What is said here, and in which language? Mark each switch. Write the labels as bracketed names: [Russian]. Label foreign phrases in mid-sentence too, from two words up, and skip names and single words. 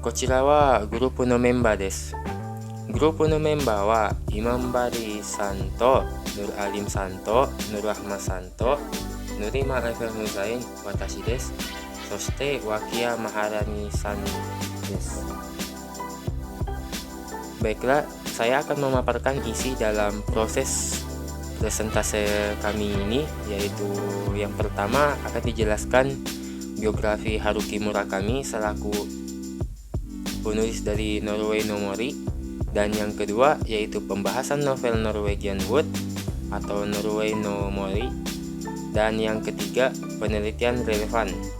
[Japanese] こちらはグループのメンバーです。グループのメンバーはイマンバリさんとヌルアリムさんとヌルアフマさんとヌリマ・エフェムザイン、私です。そして脇谷マハラニさんです。 [Indonesian] Baiklah, saya akan memaparkan isi dalam proses presentase kami ini, yaitu yang pertama akan dijelaskan biografi Haruki Murakami selaku penulis dari Norway no Mori, dan yang kedua yaitu pembahasan novel Norwegian Wood atau Norway no Mori, dan yang ketiga penelitian relevan.